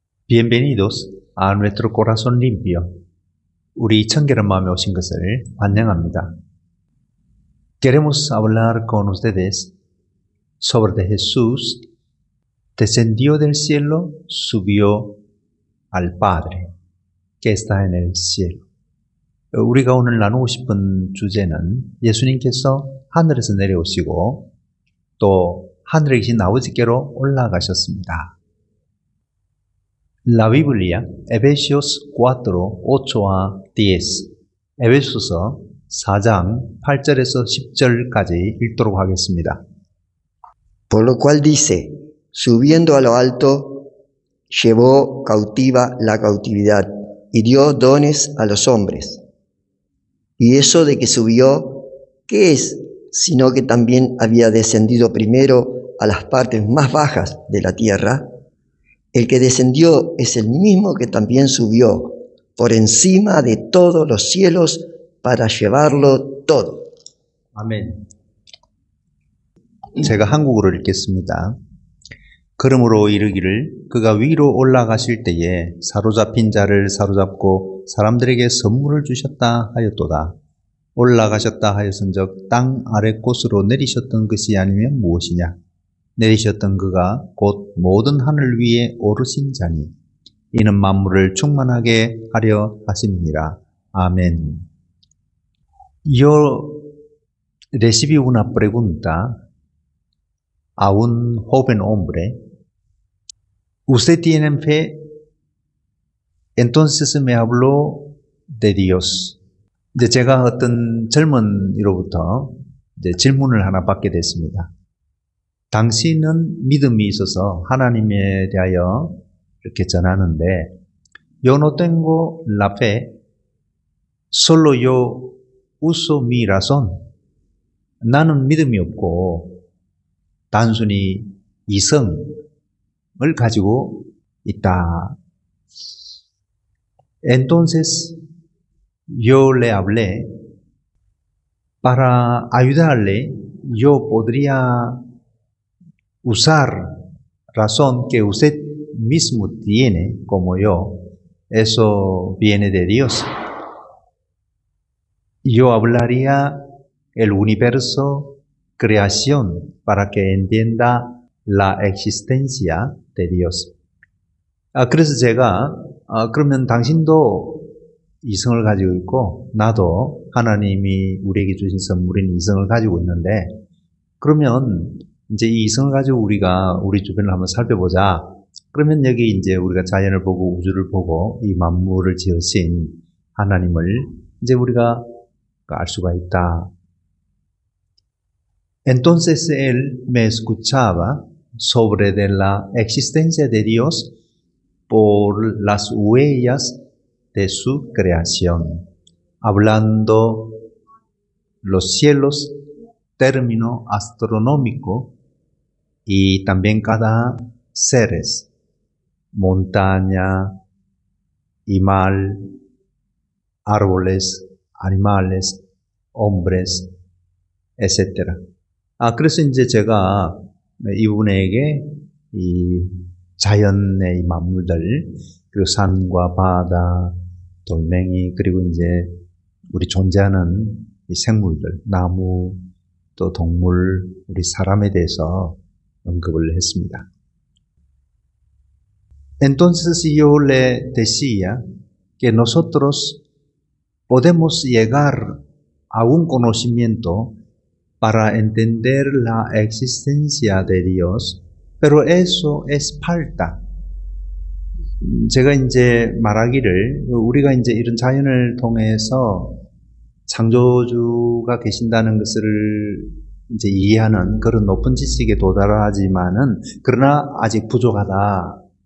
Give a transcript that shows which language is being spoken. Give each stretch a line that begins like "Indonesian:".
Spanish: Bienvenidos a nuestro corazón limpio.
Korean: 우리 청결한 마음에 오신 것을 환영합니다.
Spanish: Queremos hablar con ustedes sobre de Jesús descendió del cielo, subió al Padre que está en el cielo.
Korean: 우리가 오늘 나누고 싶은 주제는 예수님께서 하늘에서 내려오시고 또 하늘에 계신 아버지께로 올라가셨습니다.
Spanish: La Biblia, Efesios 4, 8 a 10.
Korean: 에베소서 4장 8절에서 10절까지 읽도록 하겠습니다.
Spanish: Por lo cual dice, subiendo a lo alto, llevó cautiva la cautividad y dio dones a los hombres. Y eso de que subió, ¿qué es? Sino que también había descendido primero a las partes más bajas de la tierra. El que descendió es el mismo que también subió por encima de todos los cielos para llevarlo todo.
Korean: 아멘. 제가 한국어로 읽겠습니다. 그러므로 이르기를 그가 위로 올라가실 때에 사로잡힌 자를 사로잡고 사람들에게 선물을 주셨다 하였도다. 올라가셨다 하였은즉 땅 아래 곳으로 내리셨던 것이 아니면 무엇이냐? 내리셨던 그가 곧 모든 하늘 위에 오르신 자니 이는 만물을 충만하게 하려 하심이니라.
Spanish: Amén. Yo recibí una pregunta a un joven hombre. ¿Usted tiene fe? Entonces me habló de Dios.
Korean: 이제 제가 어떤 젊은이로부터 질문을 하나 받게 됐습니다. 당신은 믿음이 있어서 하나님에 대하여 이렇게 전하는데
Spanish: yo no tengo la fe, solo yo uso mi razón.
Korean: 나는 믿음이 없고 단순히 이성을 가지고 있다.
Spanish: Entonces yo le hablé para ayudarle. Yo podría usar razón que usted mismo tiene como yo. Eso viene de Dios. Yo hablaría el universo, creación, para que entienda la existencia de Dios.
Korean: 그래서 제가 그러면 당신도 이성을 가지고 있고 나도 하나님이 우리에게 주신 선물인 이성을 가지고 있는데 그러면 이제 이 이성을 가지고 우리가 우리 주변을 한번 살펴보자. 그러면 여기 이제 우리가 자연을 보고 우주를 보고 이 만물을 지으신 하나님을 이제 우리가 알 수가 있다.
Spanish: Entonces él me escuchaba sobre de la existencia de Dios por las huellas de su creación, hablando los cielos, término astronómico, y también cada seres, montaña y mar, árboles, animales, hombres, etc.
Korean: 그래서 이제 제가 이분에게 이 자연의 이 만물들, 그리고 산과 바다, 돌멩이, 그리고 이제 우리 존재하는 이 생물들, 나무, 또 동물, 우리 사람에 대해서 언급을 했습니다.
Spanish: Entonces yo le decía que nosotros podemos llegar a un conocimiento para entender la existencia de Dios, pero eso es falta.
Korean: 제가 이제 말하기를 우리가 이제 이런 자연을 통해서 창조주가 계신다는 것을 이제 이해하는 그런 높은 지식에 도달하지만은 그러나 아직 부족하다.